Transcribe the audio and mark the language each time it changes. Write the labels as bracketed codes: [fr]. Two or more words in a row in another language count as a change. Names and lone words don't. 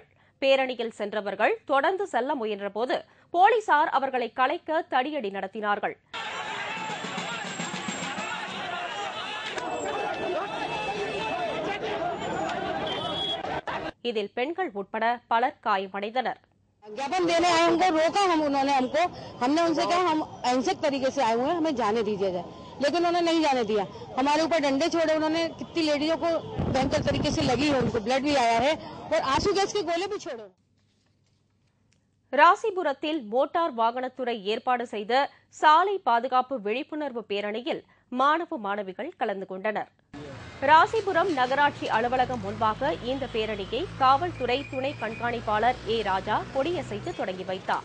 [ta] பேரணியில் சென்றவர்கள் தொடர்ந்து செல்ல முயன்றபோது போலீசார் அவர்களை கலைக்க தடியடி நடத்தினார்கள். இதில் பெண்கள் உட்பட பலர் காயமடைந்தனர். [hi] ज्ञापन देने आए, हमको रोका, हमने उनसे कहा हम अहिंसक तरीके से आए हुए हैं, हमें जाने दीजिए जाए, लेकिन उन्होंने नहीं जाने दिया। हमारे ऊपर डंडे छोड़े, उन्होंने कितनी लेडीजों को भयंकर तरीके से लगी है, उनको ब्लड भी आया है और आंसू गैस के गोले भी छोड़े. [ta] ராசிபுரத்தில் மோட்டார் வாகனத்துறை ஏற்பாடு செய்த சாலை பாதுகாப்பு விழிப்புணர்வு பேரணியில் மாணவ மாணவிகள் கலந்து கொண்டனர். ராசிபுரம் நகராட்சி அலுவலகம் முன்பாக இந்த பேரணியை காவல்துறை துணை கண்காணிப்பாளர் ஏ ராஜா கொடியசைத்து தொடங்கி வைத்தார்.